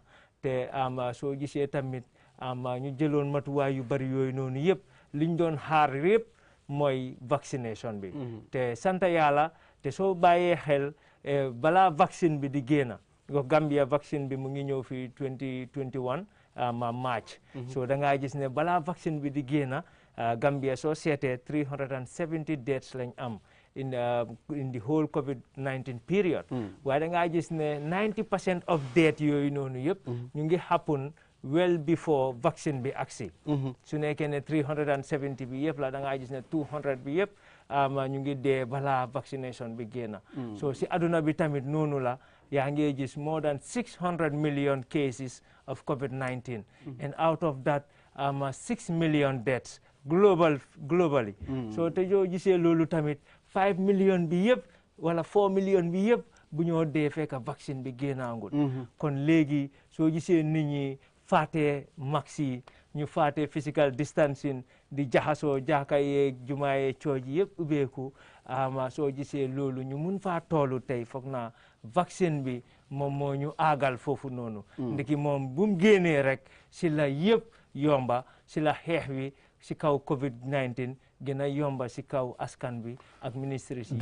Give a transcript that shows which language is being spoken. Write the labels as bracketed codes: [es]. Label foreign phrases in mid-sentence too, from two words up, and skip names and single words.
[wo] te soo gisee tamit ñu jëloon matuwaay yu bari yooyu noonu yëpp liñ doon xaar yëpp mooy vaccination bi te sant yàlla te soo bàyyee xel balaa vaccine bi di génn ko Gambia vaccine bi mu ngi ñëw fi 2021 March so da ngaa gis ne balaa vaccine bi di génn Gambia soo seetee [en] 370 deaths [wo] lañ am [en] in the whole COVID-19 period [wo] waaye da ngaa gis ne [en] 90% of death [wo] yooyu noonu yëpp ñu ngi [en] happen well before vaccine [wo] bi agsi su nekkee ne 370 bi yëpp la da ngaa gis ne 200 bi yëpp ñu ngi dee balaa vaccination bi génn so si aduna bi tamit noonu la yaa ngi gis [en] more than 600 million cases of COVID-19 and out of that 6 million deaths globally [wo] so te joo gisee loolu tamit 5 million bi yëpp wala 4 million bi yëpp bu ñoo dee fekk vaccine bi génnaangul kon léegi soo gisee nit ñi fàttee max yi ñu faate [en] physical distancing [wo] di jaxasoo jàkka yeeg jumaa yeeg cooji yëpp ubbeeku soo gisee loolu ñu mun faa toolu tey foog naa vaccine bi moom moo ñu aagal foofu noonu ndiki moom bu mu génnee rek si la yëpp yomba si la xeex wi si kaw COVID-19 gën a yomba si kaw askan bi ak ministre si